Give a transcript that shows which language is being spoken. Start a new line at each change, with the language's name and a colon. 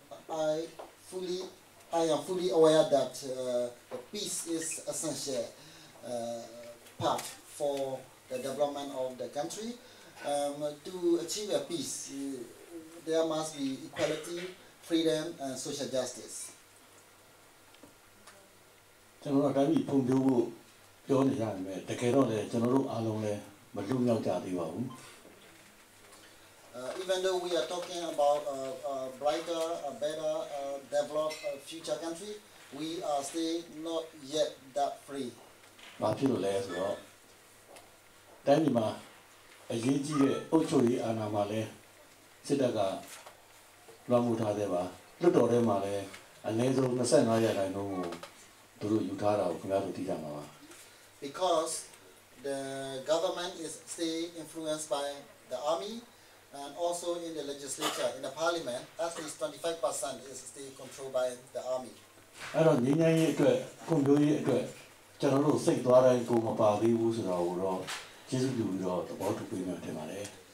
English: I am fully aware that peace is essential part for the development of the country. To achieve a peace, there must be equality, freedom, and social justice.
Burmese: ကျွန်တော်တို့တိုင်းပြည်ပုံပြဖို့ပြောနေရတယ်ပဲတကယ်တော့လေကျွန်တော်တို့အားလုံးလည်းမလွတ်မြောက်ကြသေးပါဘူး
English: Even though we are talking about a brighter, a better, developed future country, we are still not yet that free.
Burmese: ဘာဖြစ်လို့လဲဆိုတော့တိုင်းပြည်မှာအရေးကြီးတဲ့အုပ်ချုပ်ရေးအာဏာမှာလဲစစ်တပ်ကလွှမ်းမိုးထားတဲ့ပါလွတ်တော်ထဲမှာလဲအနည်းဆုံး25ရာခိုင်နှုန်းကိုသူတို့ယူထားတာကိုခင်ဗျားတို့သိကြမှာပါ
English: Because the government is still influenced by the army and also in the legislature, in the parliament, at least 25% is still controlled by the army.
Burmese: အဲ့တော့ငြိမ်းချမ်းရေးအတွက်ဖွံ့ဖြိုးရေးအတွက်ကျွန်တော်တို့စိတ်သွားတိုင်းကိုမပါသေးဘူးဆိုတော့ကျေးဇူးပြုပြီးတော့သဘောတူပေးမယ်ထင်ပါတယ်